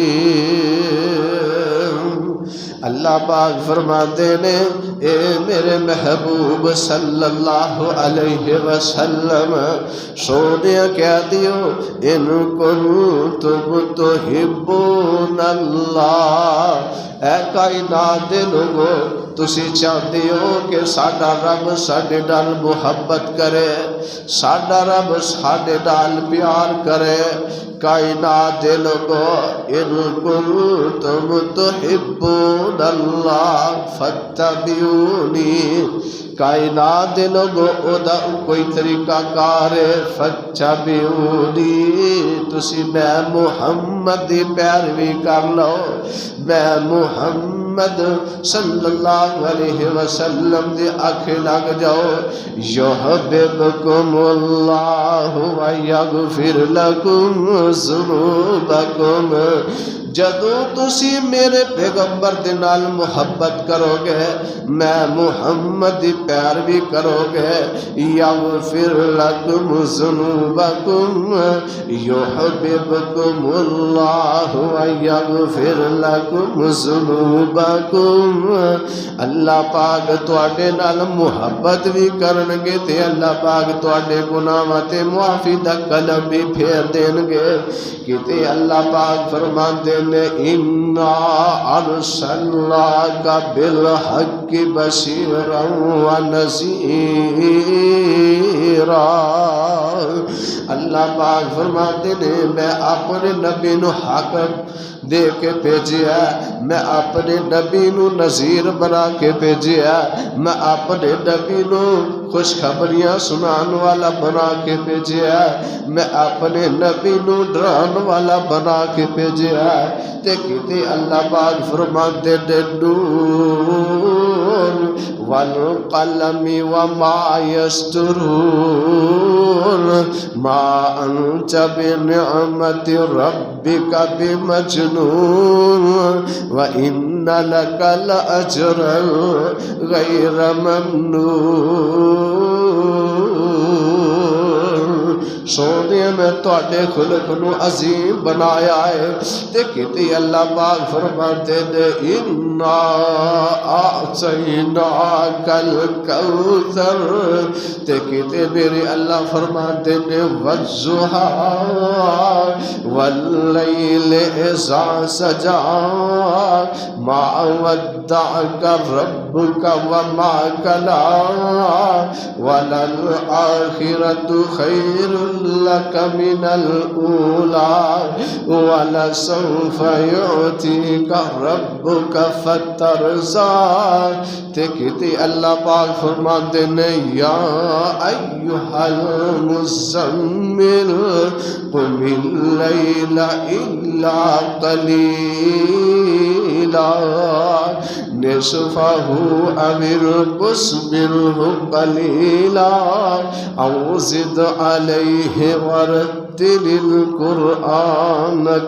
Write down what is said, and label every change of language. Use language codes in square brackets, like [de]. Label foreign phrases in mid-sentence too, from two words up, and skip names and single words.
[pa] اللہ پاک فرماتے ہیں اے میرے محبوب صلی اللہ علیہ وسلم سونے کہہ دیو [ar] ان کنتم تحبون اللہ. [pa] اے کائنات دے لوگو تسی چاہتے ہو کہ ساڈا رب ساڈے نال محبت کرے, ساڈا رب ساڈے نال پیار کرے. کائنات دے لوگو [ar] ان کنتم تحبون اللہ فاتبعونی. [pa] کائنات دے لوگو او دا کوئی طریقہ کار ہے فاتبعونی. تسی میں محمد دی پیروی کر لو, میں محمد صلی اللہ علیہ وسلم دی آنکھیں لگ جاؤ. [ar] یحببکم اللہ ویغفر لکم ذنوبکم. [pa] جدوں تسی میرے پیغمبر دے نال محبت کرو گے, میں محمد دی پیروی کرو گے, [ar] یغفر لکم ذنوبکم یحببکم اللہ ویغفر لکم ذنوبکم. [pa] اللہ پاک تواڈے نال محبت بھی کرن گے تے اللہ پاک تواڈے گناہاں تے معافی دا قلم بھی پھیر دین گے. کتے اللہ پاک فرماندے نے [ar] انا ارسلناک بالحق بشیرا ونذیرا. [pa] اللہ پاک فرماتے نے میں اپنے نبی نو حق دے کے بھیجیا, میں اپنے نبی نو نذیر بنا کے بھیجیا, میں اپنے نبی نو خوشخبریاں سنان والا بنا کے بھیجیا, میں اپنے نبی نو ڈران والا بنا کے بھیجیا. تے کتے اللہ پاک فرماتے نے [ar] نون والقلم وما یسطرون ما انت بنعمت ربک بمجنون وان لک لاجرا غیر ممنون. [pa] سونے میں تواڈے خلق نو عظیم بنایا ہے. تے کتے اللہ پاک فرماتے نے [ar] انا اعطیناک الکوثر. [pa] تے کتے میرے اللہ فرماتے نے [ar] والضحی واللیل اذا سجا ما ودعک ودعك ربك وما قلى وللآخرة خير لك من الأولى ولسوف يعطيك ربك فترضى [pa] کہتے اللہ پاک فرماتے ہیں [ar] یا ایھا المزمل قم اللیل الا قلیلا نصفہ او انقص منہ قلیلا او زد علیہ ورتل القرآن